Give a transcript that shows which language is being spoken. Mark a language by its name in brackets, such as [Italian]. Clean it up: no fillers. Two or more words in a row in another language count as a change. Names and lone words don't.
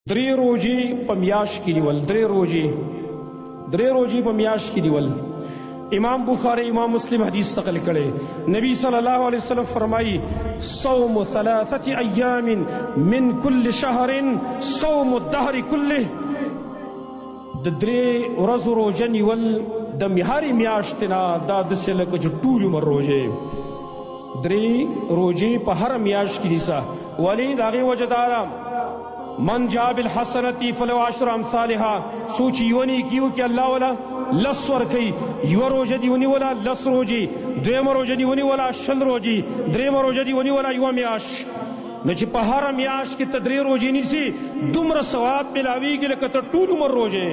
[Pashto] درې روزي په میاشت کې نیول، درې روزي په میاشت کې نیول. امام بخاری امام مسلم حدیث نقل کړي، نبی صلی الله علیه وسلم فرمایي [Arabic] صوم 3 ایام من كل شهر صوم الدهر كله. [Pashto] د درې ورځو روزه نیول د هرې میاشتې نه دا داسې لکه چې ټول عمر روزې. درې روزې په هر میاشت کې نیسه. ولې د هغې وجه دا ده [Arabic] من جاء بالحسنة فله 10 امثالها. [Pashto] سوچ یو نیکي وکړي الله والا لس ورکوي. یوه روژه دې ونیوله لس روزې، دویمه روژه دې ونیوله 10 روزې، درېیمه روژه دې ونیوله 1 میاشت. نو چې په هره میاشت کې ته 3 روزې نیسي دومره ثواب میلاویږي لکه ته ټول عمر روزې.